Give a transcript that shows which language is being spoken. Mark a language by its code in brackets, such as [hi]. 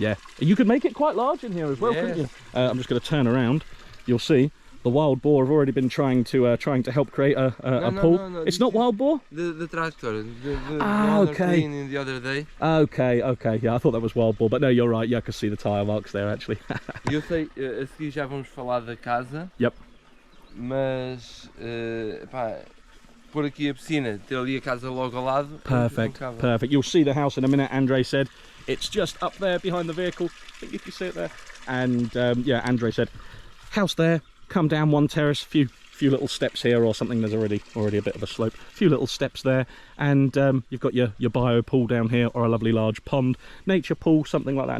[en] Yeah, you could make it quite large in here as well, couldn't you? I'm just going to turn around. You'll see the wild boar have already been trying to help create a pool. No, it's not wild boar. The tractor. The okay. In the other day. Okay. Yeah, I thought that was wild boar, but no, you're right. Yeah, I can see the tyre marks there actually. [pt] Eu sei, a seguir já vamos falar da casa. [en] Yep. [pt] Mas pá, por aqui a piscina, ter ali a casa logo ao lado. [en] Perfect. You'll see the house in a minute. Andre said it's just up there behind the vehicle. I think if you see it there. And yeah, Andre said house there. Come down one terrace, few little steps here or something. There's already a bit of a slope. Few little steps there, and you've got your bio pool down here, or a lovely large pond, nature pool, something like that.